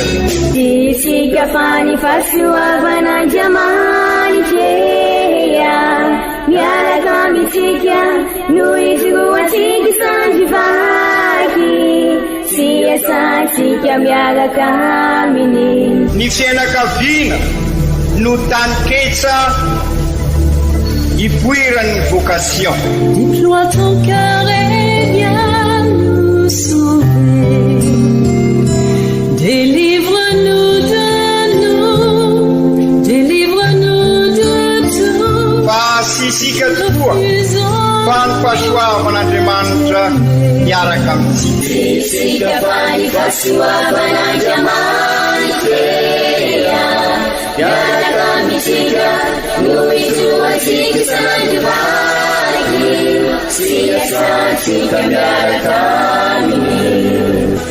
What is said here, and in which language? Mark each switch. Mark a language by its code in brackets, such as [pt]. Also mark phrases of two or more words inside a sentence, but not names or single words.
[mg] Tsika fa ny fahasoavan'Andriamanitra miaraka amintsika, noho izy roa tsika sandrivaky, sy asantsika miaraka aminy. Ny fianakaviana no taniketsa ipoiran'ny vocation. [fr] Déploie ton cœur et viens nous sauver. Délivre-nous de nous, délivre-nous de tout. [mg] Fa sisika tokoa fa ny fahasoavan'Andriamanitra miaraka Tsika fa ny fahasoavan'Andriamanitra miaraka amitsika no isoatsika sandrivaky tsika satsika miaraka aminy.